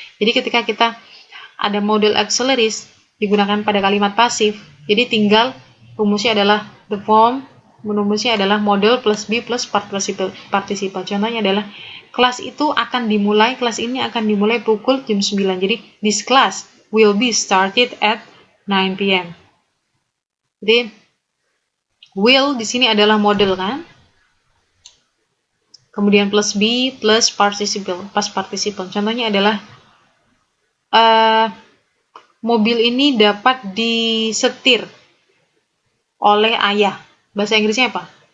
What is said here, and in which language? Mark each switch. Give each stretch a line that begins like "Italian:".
Indonesian: Jadi ketika kita ada model auxiliaries digunakan pada kalimat pasif, jadi tinggal rumusnya adalah the form, rumusnya adalah model plus be plus participle. Contohnya adalah kelas itu akan dimulai, kelas ini akan dimulai pukul jam 9. Jadi
English: this class will be started at 9 p.m.
Indonesian: Jadi will di sini adalah model kan? Kemudian plus be plus participle, past participle. Contohnya adalah mobil ini dapat disetir oleh ayah. Bahasa Inggrisnya apa?